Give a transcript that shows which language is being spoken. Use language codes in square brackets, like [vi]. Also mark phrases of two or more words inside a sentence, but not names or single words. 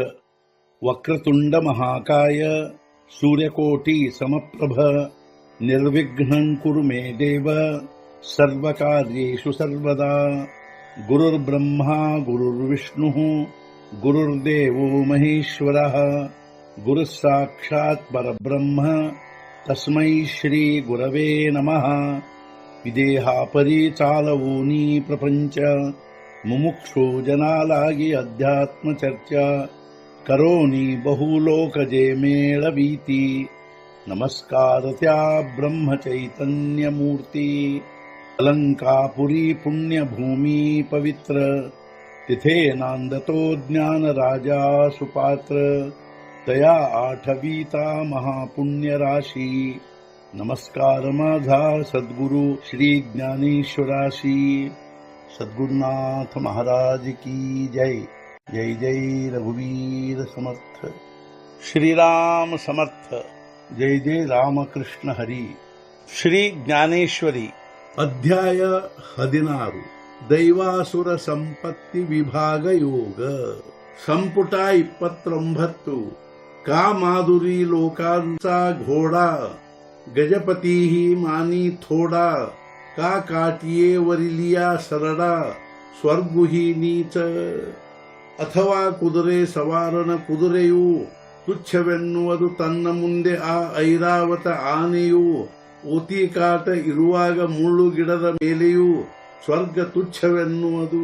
[sa] वक्रतुंड महाकाय सूर्यकोटि समप्रभ निर्विघ्नं कुरु मे देव सर्वकार्येषु सर्वदा. गुरुर्ब्रह्मा गुरुर्विष्णुः गुरुर्देवो महेश्वरः गुरुः साक्षात् परब्रह्म तस्मै श्री गुरवे नमः. [mr] विदेहापरी चालवूनी प्रपंच मुमुक्षु जनांलागी अध्यात्म चर्चा करोनी बहुलोकजे मेळवीती. नमस्कार त्या ब्रह्म चैतन्य मूर्ति अलंकापुरी पुण्य भूमी पवित्र तिथे नांदतो ज्ञान राज सुपात्र तया आठवीता महापुण्य राशी. नमस्कार माझा सद्गुरु श्री ज्ञानेश्वराशी. [hi] सद्गुरुनाथ महाराज की जय. [mr] जय जय रघुवीर समर्थ. श्रीराम समर्थ. जय जय रामकृष्ण हरी. श्री ज्ञानेश्वरी. अध्याय 16. [sa] ದೈವಾಸುರ ಸಂಪತ್ತಿ ವಿಭಾಗ ಯೋಗ. [kn] ಸಂಪುಟ 29. [mr] कामाधुरी लोकांचा घोडा गजपती ही मानी थोडा. का काटिये वरिलिया सरडा स्वर्गुही नीच. [kn] ಅಥವಾ ಕುದುರೆ ಸವಾರನ ಕುದುರೆಯು ತುಚ್ಛವೆನ್ನುವುದು ತನ್ನ ಮುಂದೆ ಆ ಐರಾವತ ಆನೆಯು. ಓತಿಕಾಟ ಇರುವಾಗ ಮುಳ್ಳು ಗಿಡದ ಮೇಲೆಯೂ ಸ್ವರ್ಗ ತುಚ್ಛವೆನ್ನುವುದು.